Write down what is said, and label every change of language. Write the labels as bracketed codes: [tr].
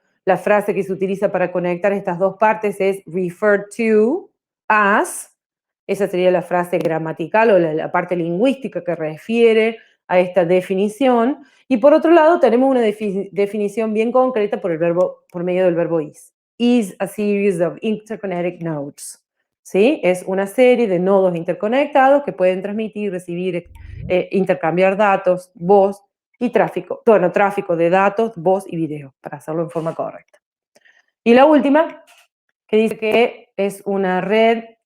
[es] La frase que se utiliza para conectar estas dos partes es [en] refer to as. [es] Esa sería la frase gramatical o la parte lingüística que refiere a esta definición. Y por otro lado, tenemos una definición bien concreta por medio del verbo is. [en] Is a series of interconnected nodes. [es] ¿Sí? Es una serie de nodos interconectados que pueden transmitir, recibir, intercambiar datos, voz y tráfico. Bueno, tráfico de datos, voz y video, para hacerlo en forma correcta. Y la última, que dice que es una red.